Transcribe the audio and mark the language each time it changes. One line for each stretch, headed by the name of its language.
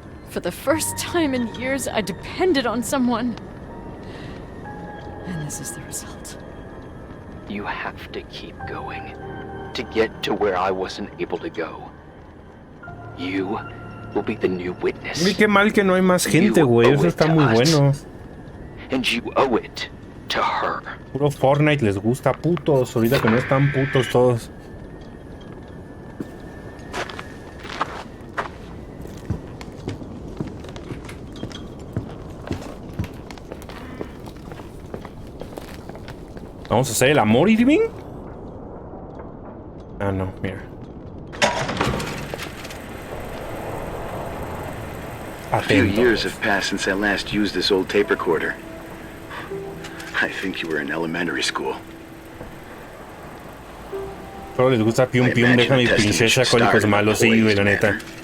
English: For the first time in years, I depended on someone. And this is the result. You have to keep going to get to where I wasn't able to go. You will be the new witness.
Spanish: Uy, qué mal que no hay más gente, güey. Eso está muy bueno.
English: And you owe it to her.
Spanish: Puro Fortnite les gusta, putos. Ahorita que no están putos todos. ¿Vamos a hacer el amor, Irving? Ah, no, mira.
English: A few
Spanish: Atento.
English: years have passed since I last used this old tape recorder. I think you were in elementary school.
Spanish: Solo les gusta Pium Pium, deja mi princesa, cólicos malos, sí, güey, la neta.